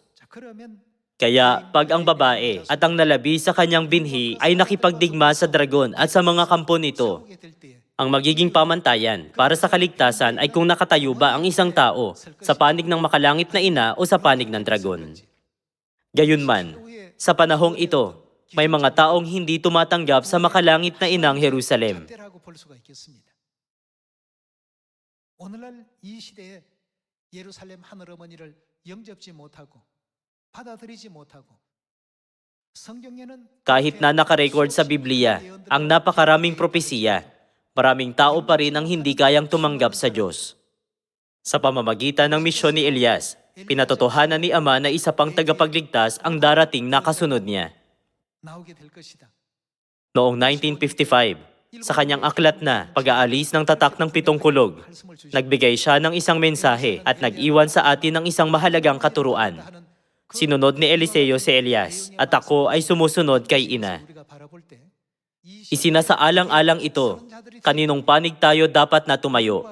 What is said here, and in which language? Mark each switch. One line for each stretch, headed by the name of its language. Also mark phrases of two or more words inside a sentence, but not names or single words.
Filipino: Kaya pag ang babae at ang nalabi sa kanyang binhi ay nakipagdigma sa dragon at sa mga kampo nito, ang magiging pamantayan para sa kaligtasan ay kung nakatayo ba ang isang tao sa panig ng makalangit na ina o sa panig ng dragon. Gayunman, sa panahong ito, may mga taong hindi tumatanggap sa makalangit na inang Jerusalem.
Korean: 오늘날 이 시대에 예루살렘 하늘 어머니를 영접지 못하고 받아들이지 못하고 성경에는
Filipino: Kahit na nakarecord sa Biblia ang napakaraming propesiya, maraming tao pa rin ang hindi kayang tumanggap sa Diyos. Sa pamamagitan ng misyon ni Elias, pinatotohanan ni Ama na isa pang tagapagligtas ang darating na kasunod niya.
Korean: 나오게 될 것이다.
Filipino: Noong 1955, Sa kanyang aklat na pag-aalis ng tatak ng 7 kulog, nagbigay siya ng isang mensahe at nag-iwan sa atin ng isang mahalagang katuruan. Sinunod ni Eliseo si Elias, at ako ay sumusunod kay ina. Isinasaalang-alang ito, kaninong panig tayo dapat na tumayo.